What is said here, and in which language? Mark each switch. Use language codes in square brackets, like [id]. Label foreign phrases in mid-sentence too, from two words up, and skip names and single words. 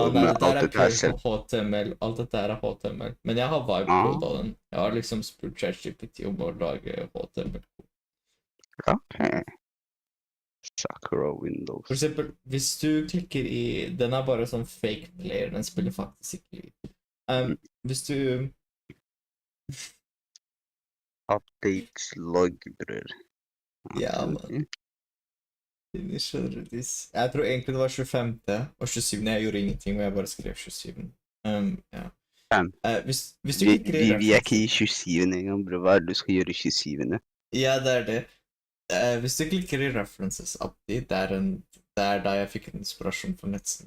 [no] Nei, med det der alt er dette her selv? HTML. Alt dette her er HTML. Men jeg har vibe-koda den. Jeg har liksom spurt ChatGPT om å lage HTML. Ok. Sakura Windows. For eksempel, hvis du klikker i... Den er bare sånn [en] fake player, [no] den spiller faktisk ikke lyd. Hvis du... [en] Updates log, bror. [no] Ja, man. [en] Finisher this. [no] Jeg tror egentlig det var 25. og 27. Jeg gjorde ingenting, og jeg bare skrev 27. Ja. Hvis du klikker i Vi er ikke i 27. engang, bror. Hva er det du skal gjøre i 27.? Ja, det er det. Hvis du klikker i [en] references update, [no] det er da jeg fikk en inspirasjon for nettsiden.